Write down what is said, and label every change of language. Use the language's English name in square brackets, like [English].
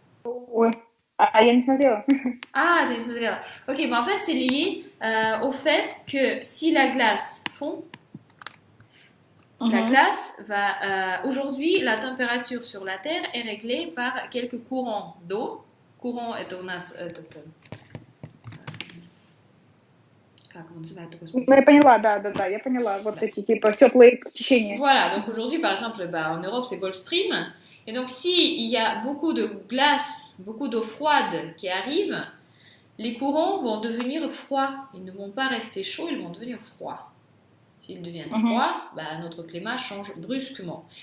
[French] Ouais. Ah, il y a une semaine. Ah, des matériaux. Ok, mais en fait, c'est lié au fait que si la glace fond, la glace va. Aujourd'hui, la température sur la Terre est réglée par quelques courants d'eau. Courant est [Russian] у нас этот. Как он называет такой способ? Ну, я поняла, да, я поняла. Вот эти, типа, теплые течения. [French] Voilà, donc aujourd'hui, par exemple, bah, en Europe, c'est Gulf Stream. Et donc, s'il y a beaucoup de glace, beaucoup d'eau froide qui arrive, les courants vont devenir froids. Ils ne vont pas rester chauds, ils vont devenir froids. S'ils deviennent froids, bah, notre climat change brusquement.